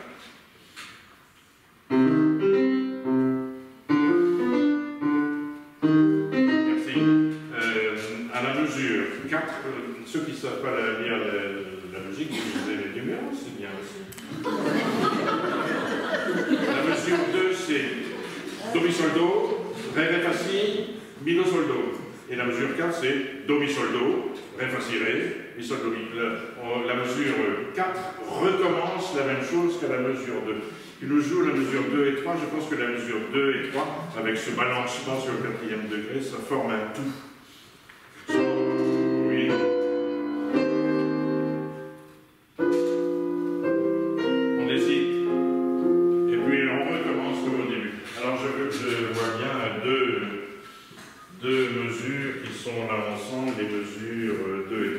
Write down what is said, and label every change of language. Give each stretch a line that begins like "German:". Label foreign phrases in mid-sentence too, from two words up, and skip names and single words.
French: Ceux qui ne savent pas lire la musique, vous lisez les numéros, c'est bien aussi. La mesure 2, c'est Do, Mi, Sol, Do, Ré, Ré, Fa, Si, Mi, Do, Sol, Do. Et la mesure 4, c'est Do, Mi, Sol, Do, Ré, Fa, Si, Ré, Mi, Sol, Do, Mi. La mesure 4 recommence la même chose qu'à la mesure 2. Il nous joue la mesure 2 et 3, je pense que la mesure 2 et 3, avec ce balancement sur le 4e degré, ça forme un tout. Deux mesures qui sont là ensemble, les mesures 2 et 3.